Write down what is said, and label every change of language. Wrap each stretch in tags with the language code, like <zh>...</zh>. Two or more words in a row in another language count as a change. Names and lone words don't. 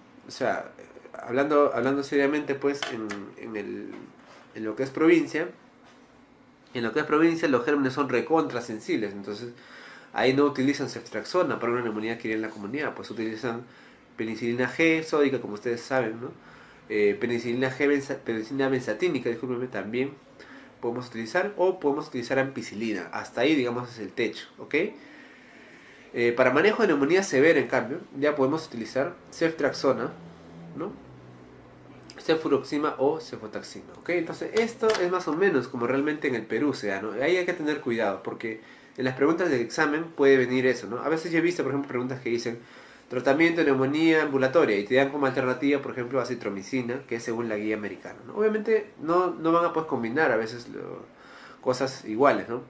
<es>O sea, hablando seriamente pues en lo que es provincia, los gérmenes son recontrasensibles, entonces ahí no utilizan ceftriaxona para una neumonía adquirida en la comunidad, pues utilizan penicilina G sódica, como ustedes saben, ¿no? Penicilina G, penicilina benzatínica, discúlpenme, también podemos utilizar, o podemos utilizar ampicilina, hasta ahí digamos es el techo, ¿ok? Para manejo de neumonía severa, en cambio, ya podemos utilizar ceftriaxona, ¿no? Cefuroxima o cefotaxima, ¿ok? Entonces esto es más o menos como realmente en el Perú se da, ¿no? Ahí hay que tener cuidado porque en las preguntas del examen puede venir eso, ¿no? A veces yo he visto, por ejemplo, preguntas que dicen tratamiento de neumonía ambulatoria y te dan como alternativa, por ejemplo, acitromicina, que es según la guía americana, ¿no? Obviamente no van a poder combinar a veces cosas iguales, ¿no?</es>